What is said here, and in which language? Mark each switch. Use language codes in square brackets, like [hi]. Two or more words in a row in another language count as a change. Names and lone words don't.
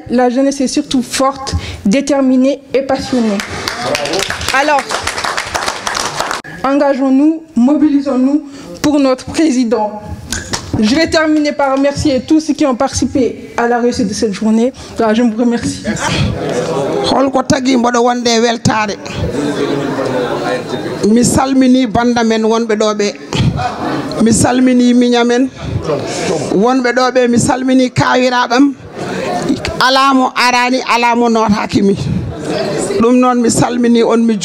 [fr] La jeunesse est surtout forte, déterminée et passionnée. Alors, engageons-nous, mobilisons-nous pour notre président. Je vais terminer par remercier tous ceux qui ont participé à la réussite de cette journée. Alors, je vous remercie. [ff] Holko tagi mboɗo wonde weltare mi salmini banda men wonɓe ɗo ɓe mi salmini miñamen wonɓe ɗo ɓe mi salmini kawiraɓam alamo arani alamo notakimi ɗum noon mi salmini on mi